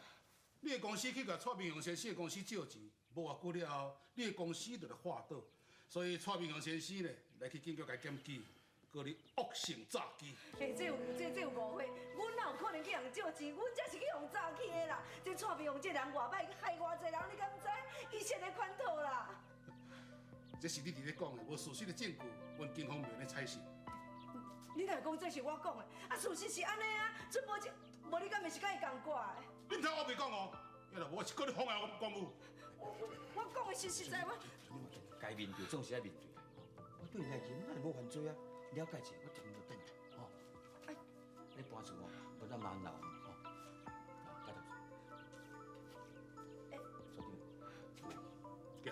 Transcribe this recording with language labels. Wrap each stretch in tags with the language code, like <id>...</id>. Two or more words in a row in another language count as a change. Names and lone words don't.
<nan>你的公司去甲蔡明雄先生的公司借钱，无偌久了后，你的公司就来滑倒，所以蔡明雄先生呢来去警局来检举，告你恶性诈欺。这有误会，阮哪有可能去人借钱？阮才是去用诈欺的啦！这蔡明雄这人外歹，害偌济人，你敢知？伊设咧款套啦！这是你伫咧讲的，无事实的证据，阮警方袂咧采信。你若讲这是我讲的，啊事实是安尼啊，这无你敢会是甲伊共挂的？你唔通我袂讲哦，要若无我是告你妨碍我公务。我讲的是实在，我该面对总是爱面对。我对你来讲，我也无犯罪啊，了解者我定就等吼。你搬厝哦，无咱慢闹吼。介头。坐定。</nan>